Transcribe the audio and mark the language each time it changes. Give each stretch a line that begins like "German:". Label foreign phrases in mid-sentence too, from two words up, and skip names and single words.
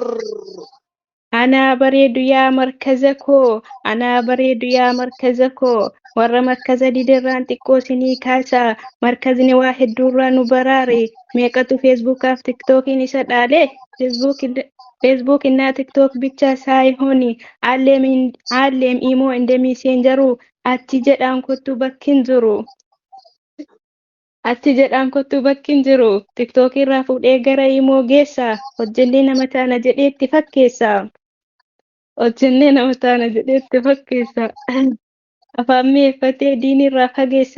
Oromo: Anaa bareedu yaa markaza koo, anaa bareedu yaa markaza koo, warra markaza didirraan xiqqoo sinii kaasaa, markazni waa hedduurraa nu baraare, meeqatu feesbuukaaf tiktookiin isa dhaale, feesbuuk innaa tiktook
Amharic: ብቻ ሳይሆን አለም ኢሞ እንደሚሴንጀሩ
Oromo: አቲ jedhaan kottu bakkin jiru. Ati jedhaan kottu bakkin jiru, tiktookii irraa fuudhee gara imoo geessa, hojjennee nama taana jedhee itti fakkeessa. Hojjennee nama taana jedhee itti fakkeessa. Afaan mi'eeffatee diinirraa fageessa.